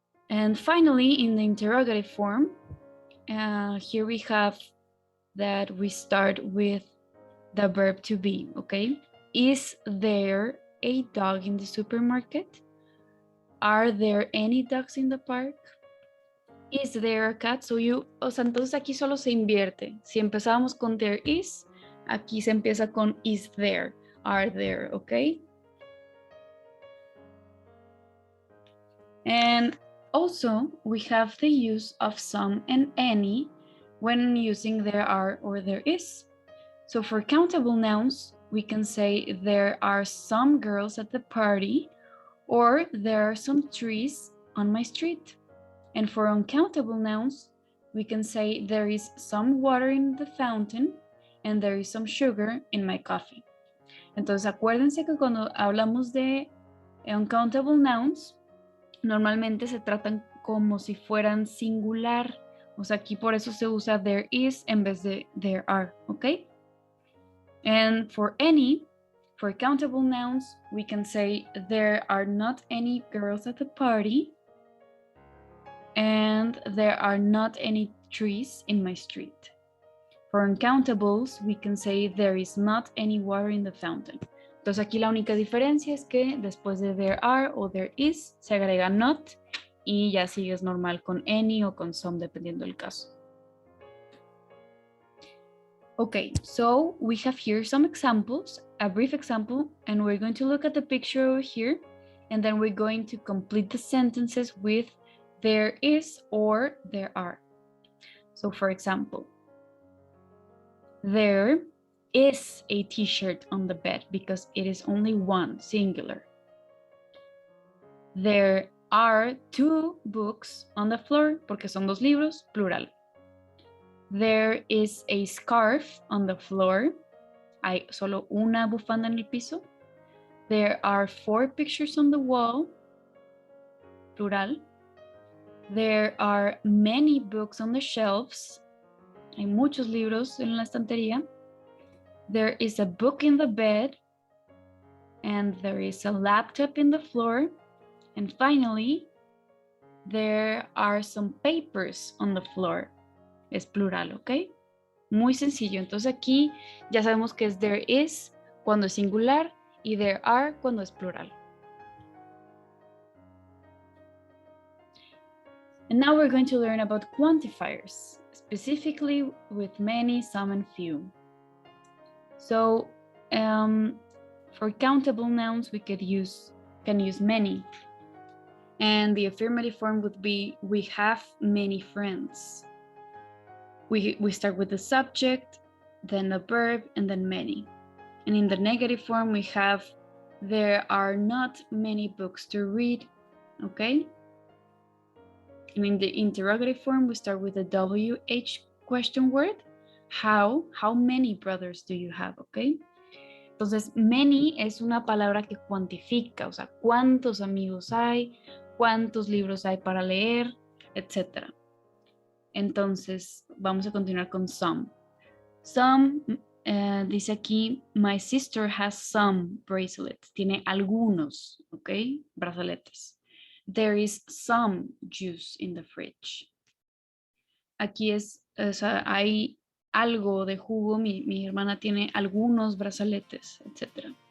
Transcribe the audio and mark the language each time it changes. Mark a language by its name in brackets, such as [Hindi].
[English] And finally, in the interrogative form, here we have that we start with the verb to be, okay? Is there a dog in the supermarket? Are there any dogs in the park? Is there a cat? [Spanish] So o sea, entonces aquí solo se invierte. Si empezábamos con there is, aquí se empieza con is there, are there, okay? [English] And also, we have the use of some and any when using there are or there is. So for countable nouns, we can say there are some girls at the party or there are some trees on my street. And for uncountable nouns, we can say there is some water in the fountain and there is some sugar in my coffee. [Spanish] Entonces, acuérdense que cuando hablamos de uncountable nouns, normalmente se tratan como si fueran singular. O sea, aquí por eso se usa there is en vez de there are, ¿ok? [English] And for any, for countable nouns, we can say there are not any girls at the party and there are not any trees in my street. For uncountables, we can say there is not any water in the fountain. [Spanish] Entonces aquí la única diferencia es que después de there are o there is se agrega not y ya sigues normal con any o con some dependiendo del caso. [English] Okay, so we have here some examples, a brief example, and we're going to look at the picture over here, and then we're going to complete the sentences with there is or there are. So for example, there is a t-shirt on the bed because it is only one, singular. There are 2 books on the floor [Spanish] porque son 2 libros, [English] plural. There is a scarf on the floor. [Spanish] Hay solo una bufanda en el piso. [English] There are 4 pictures on the wall, plural. There are many books on the shelves. [Spanish] Hay muchos libros en la estantería. [English] There is a book in the bed. And there is a laptop in the floor. And finally, there are some papers on the floor. [Spanish] Es plural, ¿ok? Muy sencillo. Entonces aquí ya sabemos que es there is cuando es singular y there are cuando es plural. [English] And now we're going to learn about quantifiers, specifically with many, some, and few. So for countable nouns, we can use many. And the affirmative form would be we have many friends. We start with the subject, then the verb, and then many. And in the negative form, we have there are not many books to read, okay? And in the interrogative form, we start with the WH question word. How many brothers do you have, okay? [Spanish] Entonces, many es una palabra que cuantifica, o sea, cuántos amigos hay, cuántos libros hay para leer, etc. Entonces, vamos a continuar con some. [English] Some, [Spanish] dice aquí, [English] my sister has some bracelets. [Spanish] Tiene algunos, ¿ok? Brazaletes. [English] There is some juice in the fridge. [Spanish] Aquí o sea, hay algo de jugo. Mi hermana tiene algunos brazaletes, etc.